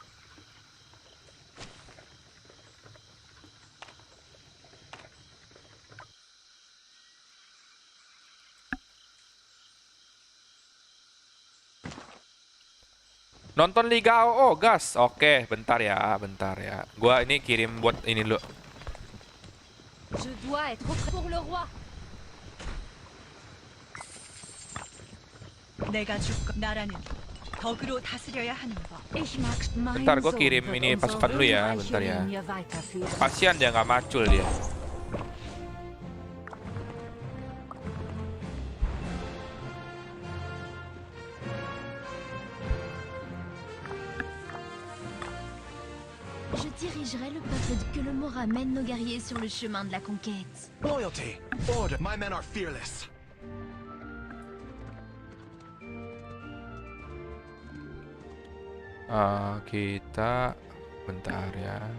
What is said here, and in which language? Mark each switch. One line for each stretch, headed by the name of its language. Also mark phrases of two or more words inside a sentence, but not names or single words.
Indonesian: Nonton Liga AOO, gas. Oke, bentar ya, bentar ya. Gua ini kirim buat ini dulu.
French: Je dois être prêt pour le roi.
Korean: 내가 죽고 나라는 덕으로 다스려야 하는 법.
German: Ich mag mein
Indonesian: Bentar, gua
German: Sohn
Indonesian: kirim
German: wird
Indonesian: ini
German: unsere
Indonesian: pasukan dulu ya,
German: ruhmreiche
Indonesian: bentar ya.
German: Linie weiterführen.
Indonesian: Kasian dia nggak macul dia.
French: Je dirigerai le peuple que le mot ramène nos guerriers sur le chemin de la conquête.
English: Loyalty, order. My men are fearless.
Indonesian: Kita bentar ya.